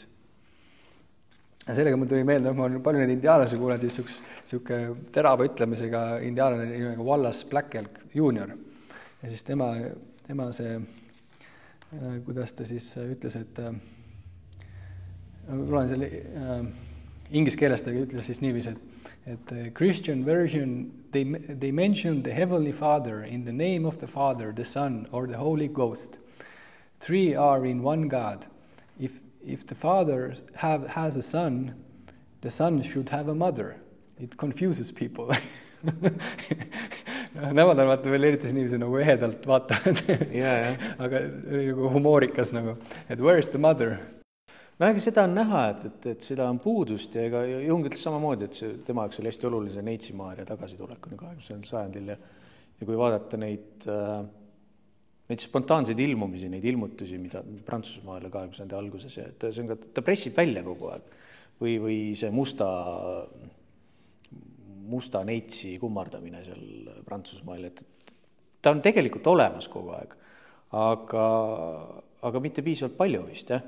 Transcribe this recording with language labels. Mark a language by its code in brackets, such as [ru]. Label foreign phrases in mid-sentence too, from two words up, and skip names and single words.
[et] Ja sellega mul tuli meelde, ma olen palju neid indiaanlasi kuulnud, siis siuke terava ütlemisega indiaanlane nimega Wallace Black Elk Junior. Ja siis tema see, kuidas ta siis ütles, et loen selle inglise keeles ta ütles siis niiviisi, et [en] Christian version, they mention the Heavenly Father in the name of the Father, the Son, or the Holy Ghost. 3 are in one God. If the Father has a son, the Son should have a mother. It confuses people. [et] Nemad on vaata veel eritas niiviisi nagu ehedalt vaatavad, aga nagu humoorikas nagu, et [en] where is the mother? [et] No ega seda on näha, et seda on puudust ja ega Jung ütles samamoodi, et see tema jaoks oli hästi olulise Neitsi-Maaria tagasitulekuni 20. sajandil ja kui vaadata neid spontaanseid ilmumisi, neid ilmutusi, mida Prantsusmaale 20. alguses ja see on ka, ta pressib välja kogu aeg või see musta neitsi kummardamine seal Prantsusmaal, et ta on tegelikult olemas kogu aeg, aga mitte piisavalt palju vist, jah.